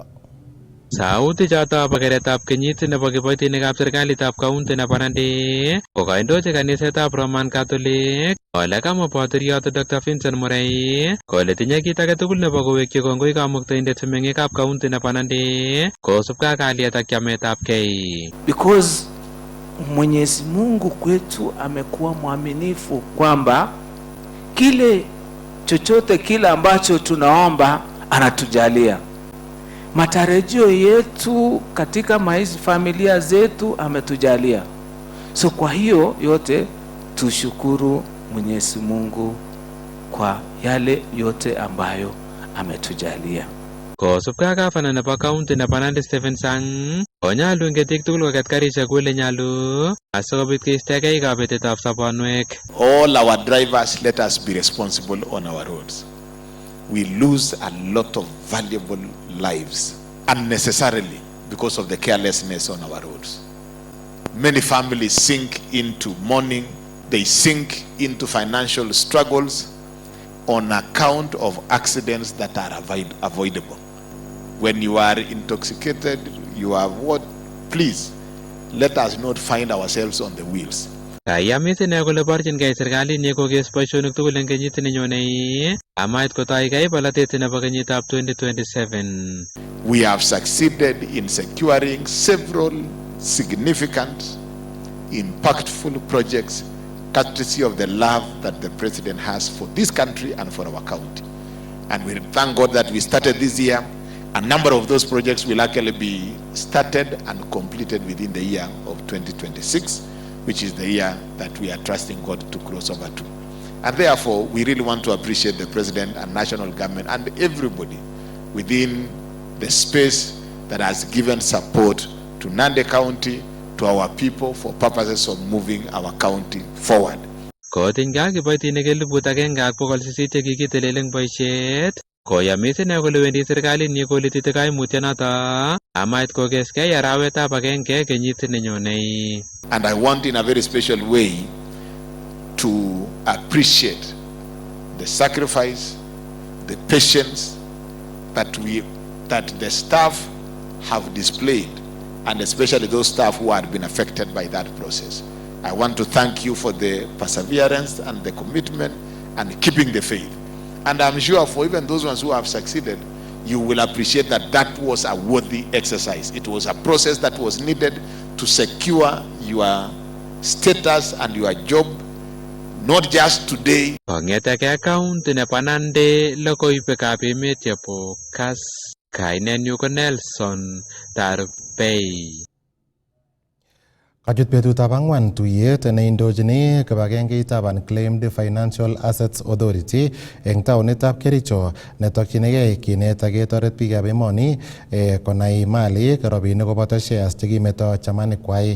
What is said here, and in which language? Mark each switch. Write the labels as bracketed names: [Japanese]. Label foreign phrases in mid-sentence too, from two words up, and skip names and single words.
[Kalenjin] Sautik choto bo keretab kenyit nebo kiboitinikab serikalitab county nebo Nandi ko kaindochi kanisetab Roman Catholic ole kamwa botoriot Dr. Vincent Murray kole tinye kit age tugul nebo kowekyi kongoi kamuktaindet meng'ikab county nebo Nandi kosubkei ak kalyet ak chametabgei. [Swahili] Because Mwenyezi Mungu kwetu amekuwa mwaminifu kwamba kile chochote kile ambacho tunaomba anatujalia. Matarajio yetu katika familia zetu ametujalia. So kwa hiyo yote tushukuru Mwenyezi Mungu kwa yale yote ambayo ametujalia. [Kalenjin] Kosubkei ak gavana nebo county nebo Nandi Stephen Sang, konyolu eng ketik tugul koket karisiek kole nyalu asikobit keistogei kabetetab sobonwek. [English] All our drivers, let us be responsible on our roads. We lose a lot of valuable lives unnecessarily because of the carelessness on our roads. Many families sink into mourning, they sink into financial struggles on account of accidents that are avoidable. When you are intoxicated, you are what? Please, let us not find ourselves on the wheels. [Kalenjin] Kayamis ine kole borchinkei serikalit ni kokes boisionik tugul eng kenyit nenyonei amait kotoigei bolotet nebo kenyitab 2027. [English] We have succeeded in securing several significant, impactful projects courtesy of the love that the president has for this country and for our county. And we thank God that we started this year. A number of those projects will actually be started and completed within the year of 2026, which is the year that we are trusting God to cross over to. And therefore, we really want to appreciate the president and national government and everybody within the space that has given support to Nandi County, to our people for purposes of moving our county forward. [Kalenjin] Kotiny ga kiboitinik 1,800 chekikitelel eng boisiet, koyamis ine kole wendi serikalit ni kolitite kaimutyonoto amait kokeskei arawetab agenge kenyit nenyonei. [English] And I want in a very special way to appreciate the sacrifice, the patience that the staff have displayed, and especially those staff who had been affected by that process. I want to thank you for the perseverance and the commitment and keeping the faith. And I'm sure for even those ones who have succeeded, you will appreciate that that was a worthy exercise. It was a process that was needed to secure your status and your job, not just today. [Kalenjin] Kongeteke county nebo Nandi, logoiwekab emet chebo Kass, kainenyu ko Nelson Tarbei. Kachut betutab ang'wan tuyet neindochini kibagengeitab Unclaimed Financial Assets Authority eng taonitab Kericho netokyinigei kinet ak ketoret biikab emoni konai malik, robinik koboto shares chekimeto chamanikwai.